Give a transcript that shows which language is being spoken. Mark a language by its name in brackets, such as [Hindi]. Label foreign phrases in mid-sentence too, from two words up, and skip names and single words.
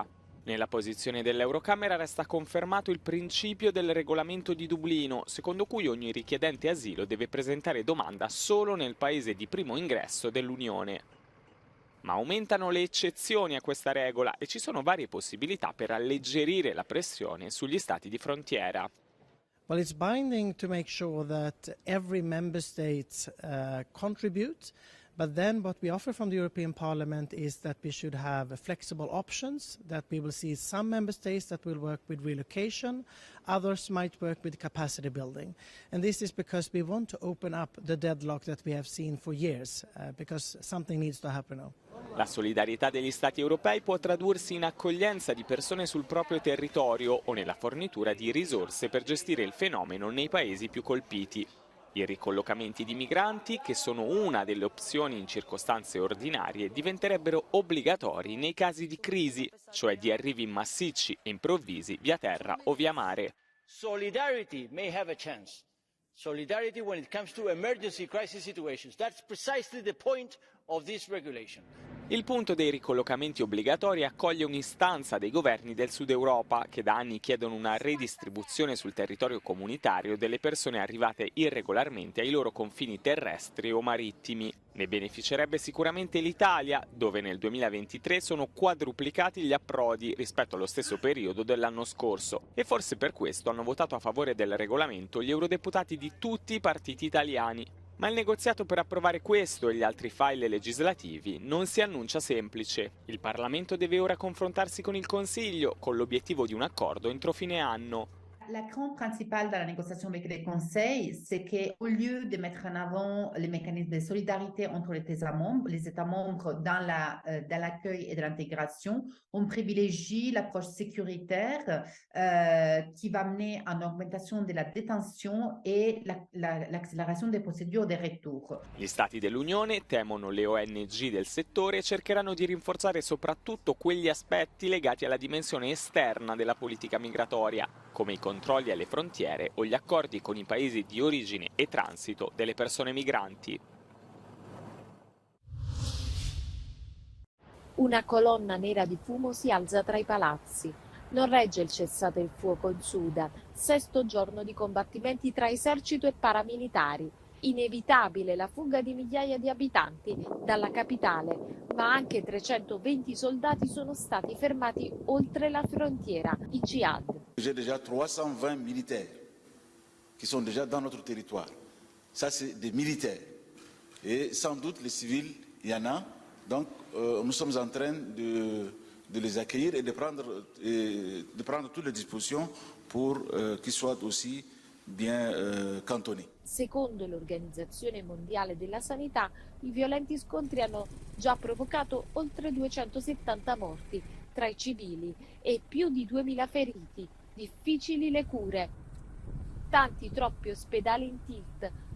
[Italian] Nella posizione dell'Eurocamera resta confermato il principio del regolamento di Dublino, secondo cui ogni richiedente asilo deve presentare domanda solo nel paese di primo ingresso dell'Unione. Ma aumentano le eccezioni a questa regola e ci sono varie possibilità per alleggerire la pressione sugli stati di frontiera. [English] Well, it's binding to make sure that every member state contribute, but then what we offer from the European Parliament is that we should have flexible options, that we will see some member states that will work with relocation, others might work with capacity building. And this is because we want to open up the deadlock that we have seen for years, because something needs to happen now. [Italian] La solidarietà degli Stati europei può tradursi in accoglienza di persone sul proprio territorio o nella fornitura di risorse per gestire il fenomeno nei paesi più colpiti. I ricollocamenti di migranti, che sono una delle opzioni in circostanze ordinarie, diventerebbero obbligatori nei casi di crisi, cioè di arrivi massicci e improvvisi via terra o via mare. [English] Solidarity may have a chance. Solidarity when it comes to emergency crisis situations. That's precisely the point of this regulation. [Italian] Il punto dei ricollocamenti obbligatori accoglie un'istanza dei governi del Sud Europa che da anni chiedono una redistribuzione sul territorio comunitario delle persone arrivate irregolarmente ai loro confini terrestri o marittimi. Ne beneficerebbe sicuramente l'Italia, dove nel 2023 sono quadruplicati gli approdi rispetto allo stesso periodo dell'anno scorso e forse per questo hanno votato a favore del regolamento gli eurodeputati di tutti i partiti italiani. Ma il negoziato per approvare questo e gli altri file legislativi non si annuncia semplice. Il Parlamento deve ora confrontarsi con il Consiglio con l'obiettivo di un accordo entro fine anno. [French] La crainte principale dans la négociation avec les conseils, c'est qu'au lieu de mettre en avant les mécanismes de solidarité entre les États membres dans l'accueil et dans l'intégration, on privilégie l'approche sécuritaire qui va mener à une augmentation de la détention et l'accélération des procédures de retour. [Italian] Gli Stati dell'Unione, temono le ONG del settore, e cercheranno di rinforzare soprattutto quegli aspetti legati alla dimensione esterna della politica migratoria, come i controlli alle frontiere o gli accordi con i paesi di origine e transito delle persone migranti. Una colonna nera di fumo si alza tra i palazzi. Non regge il cessate il fuoco in Sudan, 6° giorno di combattimenti tra esercito e paramilitari. Inevitabile la fuga di migliaia di abitanti dalla capitale, ma anche 320 soldati sono stati fermati oltre la frontiera, in Ciad. [French] J'ai déjà 320 militaires qui sont déjà dans notre territoire. Ça, c'est des militaires. Et sans doute, les civils, il y en a. Donc, nous sommes en train de les accueillir et de prendre toutes les dispositions pour qu'ils soient aussi bien cantonnés. [Italian] Secondo l'Organizzazione Mondiale della Sanità, i violenti scontri hanno già provocato oltre 270 morti tra i civili e più di 2000 feriti. Difficili le cure. Tanti, troppi ospedali in tilt.